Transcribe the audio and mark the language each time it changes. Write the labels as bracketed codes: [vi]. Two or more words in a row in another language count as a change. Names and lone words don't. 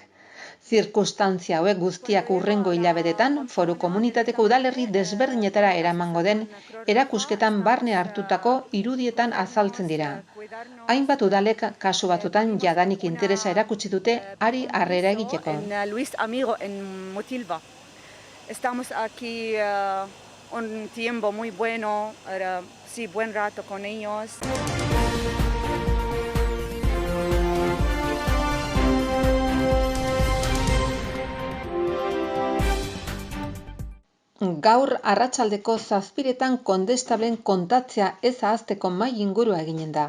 [eu] Zirkustantzia hauek guztiak hurrengo hilabetetan foru komunitateko udalerri desberdinetara eramango den erakusketan barne hartutako irudietan azaltzen dira. Hainbat udalek kasu batzutan jadanik interesa erakutsi dute hari harrera egiteko. [es] Luis Amigo en Motilva. Estamos aquí un tiempo muy bueno, sí, buen rato con ellos. [eu] Gaur arratsaldeko 7:00 kondestablen kontatzea ez ahazteko mahai ingurua eginen da.